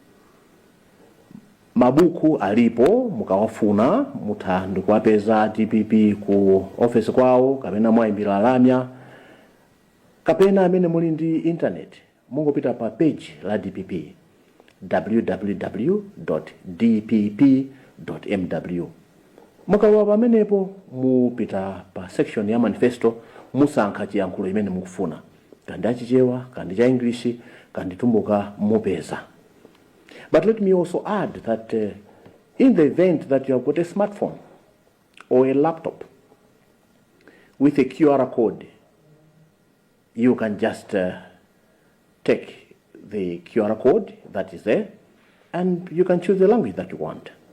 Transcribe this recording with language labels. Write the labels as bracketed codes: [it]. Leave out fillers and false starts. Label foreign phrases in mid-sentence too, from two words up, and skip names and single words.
[ny] Mabuku alipo, mukawafuna mutha ndikuwapeza DPP ku office kwawo, kapena mwayimbira lamya, kapena amene muli ndi internet mungopita pa page la DPP www.dpp.mw. Mukawa pamenepo mupita pa section ya manifesto musankha chiyankhulo imene mukufuna, kandi achichewa, kandi cha English, kandi tumbuka mupeza. [en] But let me also add that in the event that you have got a smartphone or a laptop with a QR code, you can just take the QR code that is there and you can choose the language that you want.